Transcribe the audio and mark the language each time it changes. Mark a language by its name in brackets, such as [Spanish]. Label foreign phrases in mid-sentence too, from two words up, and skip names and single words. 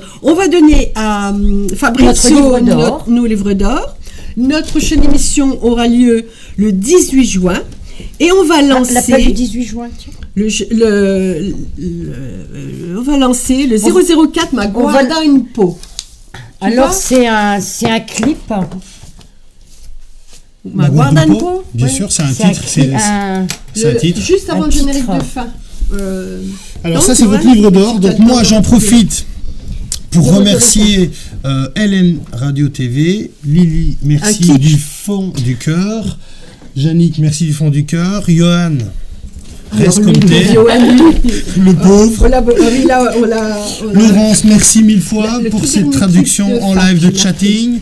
[French] On va donner à Fabrizio nos livres d'or. Notre prochaine émission aura lieu le 18 juin. Et on va lancer... La page du 18 juin, tiens. On va lancer le 004 Ma Guarda un po'. Alors, c'est un clip... Ma Guarda un po'. Bien sûr, c'est un titre. C'est un titre. Juste avant le générique de fin. Alors ça, c'est votre livre d'or. Donc moi, j'en profite pour remercier Hélène Radio TV, Lily, merci du fond du cœur, Yannick, merci du fond du cœur, Johan, reste comme t'es, le pauvre, Laurence, merci mille fois pour cette traduction en live de chatting.